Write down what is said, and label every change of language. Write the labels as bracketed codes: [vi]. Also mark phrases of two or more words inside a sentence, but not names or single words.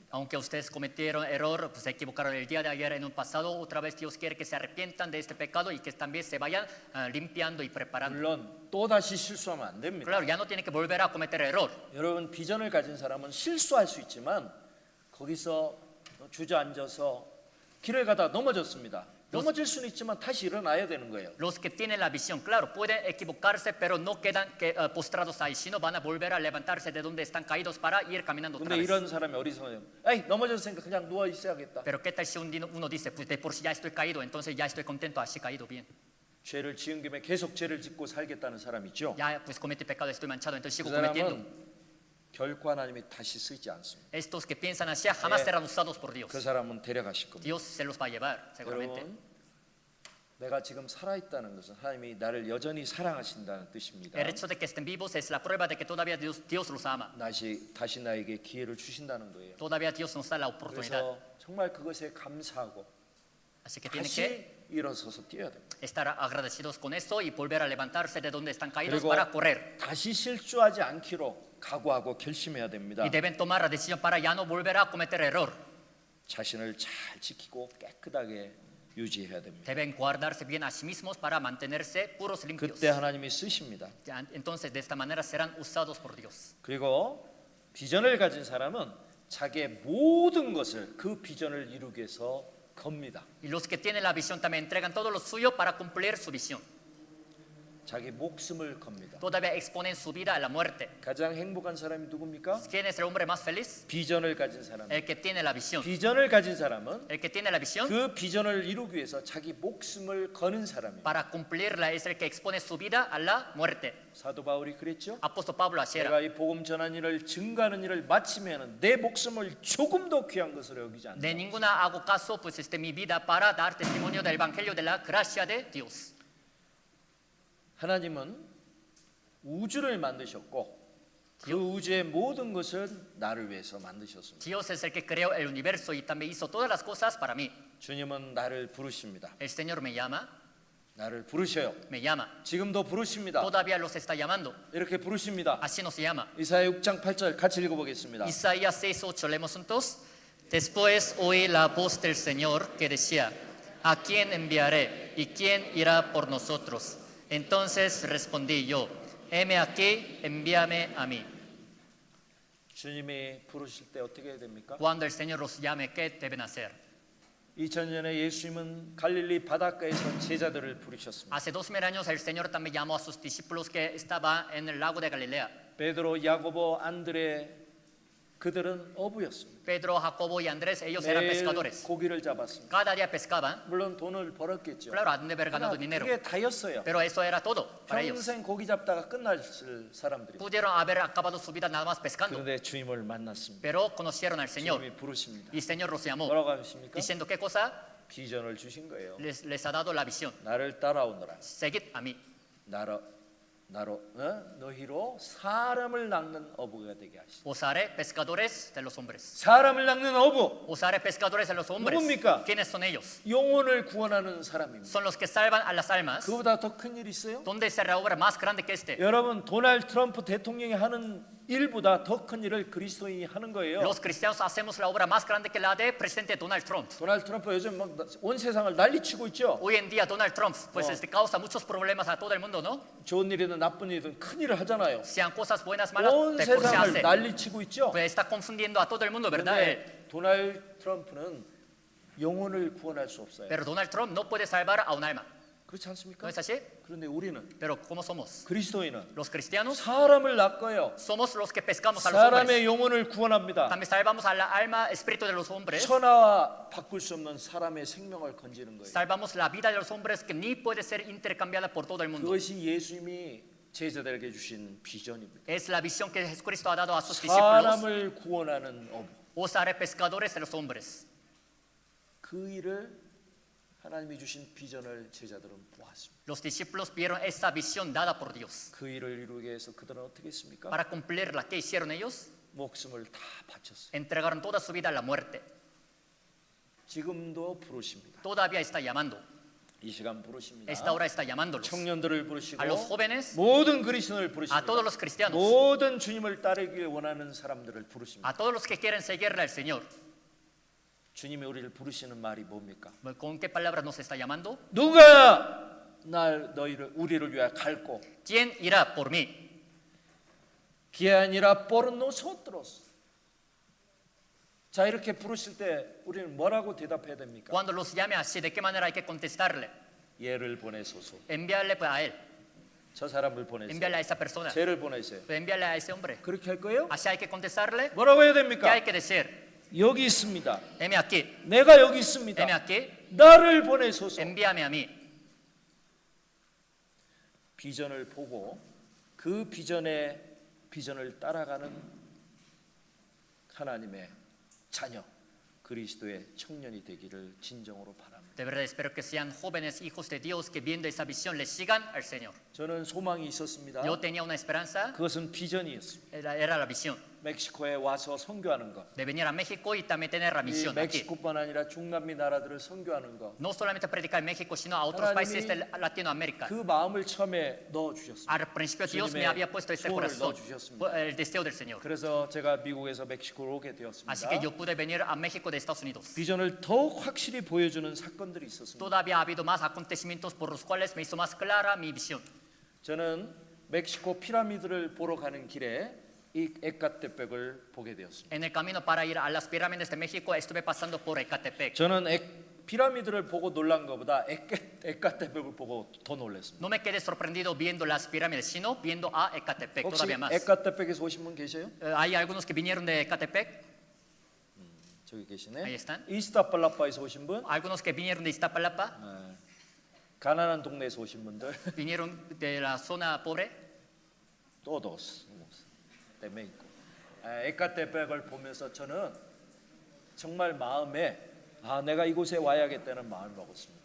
[es] Aunque ustedes cometieron error, pues se equivocaron el día de ayer en un pasado, otra vez Dios quiere que se arrepientan de este pecado y que también se vayan limpiando y preparando. [ko] 물론 또 다시 실수하면 안 됩니다. [es] Claro, ya no tienen que volver a cometer error. [ko] 여러분 비전을 가진 사람은 실수할 수 있지만 거기서 주저앉아서 길을 가다 넘어졌습니다. 넘어질 수는 있지만 다시 일어나야 되는 거예요. [es] Los que tienen la visión, claro, pueden equivocarse, pero no quedan postrados ahí, sino van a volver a levantarse de donde están caídos para ir caminando otra [ko] 근데 [es] vez. [ko] 이런 사람이 어리석어요. 에이 넘어졌으니까 그냥 누워 있어야겠다. [es] Pero qué tal si uno dice, pues de por sí ya estoy caído, entonces ya estoy contento, así caído bien. [ko] 죄를 지은 김에 계속 죄를 짓고 살겠다는 사람 있죠. [es] Ya pues cometí pecado, estoy manchado, entonces [ko] 그 [es] sigo cometiendo. [ko] 사람은 결코 하나님이 다시 쓰지 않습니다. [es] Estos que piensan así jamás serán usados por Dios. [ko] 그 사람은 데려가실 겁니다. [es] Dios se los va a llevar, seguramente. [ko] 여러분, 내가 지금 살아있다는 것은 하나님이 나를 여전히 사랑하신다는 뜻입니다. [es] El hecho de que estén vivos es la prueba de que todavía Dios los ama. [ko] 다시 나에게 기회를 주신다는 거예요. [es] Todavía Dios nos da la oportunidad. [ko] 그래서 정말 그것에 감사하고 [es] Así que tienen que [ko] 다시 일어서서 뛰어야 됩니다. [es] estar agradecidos con eso y volver a levantarse de donde están caídos [ko] 그리고 [es] para correr. [ko] 다시 실수하지 않기로 각오하고 결심해야 됩니다. [es] Y deben tomar la decisión para ya no volver a cometer error. [ko] 자신을 잘 지키고 깨끗하게 유지해야 됩니다. [es] Deben guardarse bien a sí mismos para mantenerse puros limpios. [ko] 그때 하나님이 쓰십니다. [es] Entonces de esta manera serán usados por Dios. [ko] 그리고 비전을 가진 사람은 자기의 모든 것을 그 비전을 이루기 위해서 겁니다. [es] Y los que tienen la visión también entregan todo lo suyo para cumplir su visión. [ko] 자기 목숨을 겁니다. [es] Todavía exponen su vida a la muerte. [ko] 가장 행복한 사람이 누굽니까? [es] ¿Quién es el hombre más feliz? [ko] 비전을 가진 사람. [es] El que tiene la visión. [ko] 비전을 가진 사람은 [es] El que tiene la visión [ko] 그 비전을 이루기 위해서 자기 목숨을 거는 사람입니다. [es] para cumplirla es el que expone su vida a la muerte. [ko] 사도 바울이 그랬죠? [es] Apóstol Pablo así era. [ko] 내가 이 복음 전한 일을 증가하는 일을 마치면은 내 목숨을 조금 더 귀한 것으로 여기지 않는다. [es] De ninguna hago caso pues mi vida para dar testimonio del evangelio de la gracia de Dios. [ko] 하나님은 우주를 만드셨고 그 우주의 모든 것을 나를 위해서 만드셨습니다. [es] Dios es el que creó el universo y también hizo todas las cosas para mí. [ko] 주님은 나를 부르십니다. [es] El Señor me llama, [ko] 나를 부르셔요. [es] me llama. [ko] 지금도 부르십니다. [es] Todavía los está llamando. [ko] 이렇게 부르십니다. [es] Así nos llama. [ko] 이사야 6장 8절 같이 읽어보겠습니다. [es] Isaías 6:8 leemos juntos. Después oí la voz del Señor que decía: ¿A quién enviaré y quién irá por nosotros? Entonces respondí yo: heme aquí, envíame a mí. [ko] 주님이 부르실 때 어떻게 해야 됩니까? [es] Cuando el Señor los llame, ¿qué deben hacer? [ko] 2000년에 예수님은 갈릴리 바닷가에서 제자들을 부르셨습니다. [es] Hace 2000 años el Señor también llamó a sus discípulos que estaban en el lago de Galilea. [ko] 베드로, 야고보, 안드레 그들은 어부였습니다. [es] Pedro, Jacobo y Andrés, ellos eran [ko] 매일 [es] pescadores. [ko] 고기를 잡았습니다. [es] Cada día pescaban. [ko] 물론 돈을 벌었겠죠. [es] Claro, han de haber ganado dinero. [ko] 그게 다였어요. [es] Pero eso era todo para ellos. [ko] 평생 고기 잡다가 끝날 사람들이. [es] Pudieron haber acabado su vida nada más pescando. [ko] 그런데 주님을 만났습니다. [es] Pero conocieron al Señor. [ko] 주님이 부르십니다. [es] Y el Señor los llamó. [ko] 뭐라고 하십니까? [es] Diciendo qué cosa? [ko] 비전을 주신 거예요. [es] Les ha dado la visión. [ko] 나를 따라오너라. [es] Seguid a mí. [ko] 너희로 사람을 낚는 어부가 되게 하시다. [es] Os haré pescadores de los hombres. [ko] 사람을 낚는 어부. [es] Os haré pescadores de los hombres. [ko] 누굽니까? [es] ¿Quiénes son ellos? [ko] 영혼을 구원하는 사람입니다. [es] Son los que salvan a las almas. [ko] 그보다 더 큰 일 있어요? [es] ¿Dónde se la obra más grande que este? [ko] 여러분 도널드 트럼프 대통령이 하는 일보다 더 큰 일을 그리스도인이 하는 거예요. [es] Los cristianos hacemos la obra más grande que la de presidente Donald Trump. [ko] 도널드 트럼프 요즘 막 온 세상을 난리치고 있죠. [es] Hoy en día Donald Trump pues causa muchos problemas a todo el mundo, ¿no? [ko] 좋은 일이든 나쁜 일이든 큰 일을 하잖아요. [es] Sean cosas buenas, malas, [ko] 온 [es] de por se [ko] 세상을 [es] hace. [ko] 난리치고 있죠. [es] Pues está confundiendo a todo el mundo, ¿verdad? [ko] 그런데 도널드 트럼프는 영혼을 구원할 수 없어요. [es] Pero Donald Trump no puede salvar a un alma. [ko] 그렇지 [es] ¿No [ko] 않습니까? [es] es así? [ko] 그런데 우리는 [es] Pero ¿cómo somos? [ko] 그리스도인은 [es] Los cristianos [ko] 사람을 낚아요. [es] somos los que pescamos a los [ko] 사람의 [es] hombres. [ko] 영혼을 구원합니다. [es] También salvamos a la alma, espíritu de los hombres. [ko] 천하와 바꿀 수 없는 사람의 생명을 건지는 거예요. [es] Salvamos la vida de los hombres que ni puede ser intercambiada por todo el mundo. [ko] 그것이 예수님이 제자들에게 주신 비전입니다. [es] Es la visión que Jesucristo ha dado a sus discípulos. [ko] 사람을 구원하는 어부. [es] Os haré pescadores de los hombres. [ko] 그 일을 하나님이 주신 비전을 제자들은 보았습니다. [es] Los discípulos vieron esa visión dada por Dios. [ko] 그 일을 이루기 위해서 그들은 어떻게 했습니까? [es] Para cumplirla, ¿qué hicieron ellos? [ko] 목숨을 다 바쳤어요. [es] Entregaron toda su vida a la muerte. [ko] 지금도 부르십니다. [es] Todavía está llamando. [ko] 이 시간 부르십니다. [es] Esta hora está llamándolos. [ko] 청년들을 부르시고 [es] A los jóvenes, [ko] 모든 그리스도인을 [es] a [ko] 부르십니다. [es] todos los cristianos, [ko] 모든 주님을 따르길 원하는 사람들을 부르십니다. [es] a todos los que quieren seguirle al Señor. [ko] 주님이 우리를 부르시는 말이 뭡니까? [es] ¿Con qué palabras nos está llamando? [ko] 누가 우리를 위하여 갈고 [es] ¿Quién irá por mí? que añirá por nosotros. [ko] 자, 이렇게 부르실 때 우리는 뭐라고 대답해야 됩니까? [es] Cuando los llame así, ¿de qué manera hay que contestarle? [ko] 얘를 보내소서. [es] Enviarle pues a él, [ko] 저 사람을 보내세요. [es] enviarle a esa persona, [ko] 쟤를 보내세요. [es] enviarle a ese hombre. [ko] 그렇게 할 거예요? [es] Así hay que contestarle. [ko] 뭐라고 해야 [es] ¿Qué [ko] 됩니까? [es] hay que decir? [ko] 여기 있습니다. [es] Heme aquí, [ko] 내가 여기 있습니다. [es] heme aquí, [ko] 나를 보내소서. [es] envíame a mí. [ko] 비전을 보고 그 비전을 따라가는 하나님의 자녀 그리스도의 청년이 되기를 진정으로 바랍니다. [es] De verdad espero que sean jóvenes hijos de Dios que viendo esa visión le sigan al Señor. [ko] 저는 소망이 있었습니다. [es] Yo tenía una esperanza, [ko] 그것은 비전이었습니다. [es] era la visión [ko] 멕시코에 와서 선교하는 것. [es] de venir a México y también tener la [ko] 이 [es] misión aquí. [ko] 멕시코뿐 아니라 중남미 나라들을 선교하는 것. [es] No solamente predicar en México, sino a otros países de Latinoamérica. [ko] 그 ma음을 처음에 넣어 주셨습니다. [es] Al principio Dios me había puesto este corazón, el deseo del Señor. [ko] 그래서 제가 미국에서 멕시코로 오게 [es] Así [ko] 되었습니다. [es] que yo pude venir a México de Estados Unidos. [ko] 비전을 더욱 확실히 보여주는 사건들이 있었습니다. [es] Todavía ha habido más acontecimientos por los cuales me hizo más clara mi visión. [ko] 저는 멕시코 피라미드를 보러 가는 길에 이 에카테백을 보게 되었습니다. [es] En el camino para ir a las pirámides de México estuve pasando por Ecatepec. [ko] 저는 피라미드를 보고 놀란 것보다 에카테백을 보고 더 놀랐습니다. [es] No me quedé sorprendido viendo las pirámides, sino viendo a Ecatepec [ko] 혹시 [es] todavía más. [ko] 에카테백에서 오신 분 계세요? [es] Hay algunos que vinieron de Ecatepec, [ko] 저기 계시네. [es] Ahí están. [ko] 이스타팔라파에서 오신 분, [es] algunos que vinieron de Iztapalapa, [ko] 가난한 동네에서 오신 분들, [es] vinieron de la zona pobre. todos de México. [ko] 에카테백을 보면서 저는 정말 마음에 내가 이곳에 와야겠다는 마음을 먹었습니다.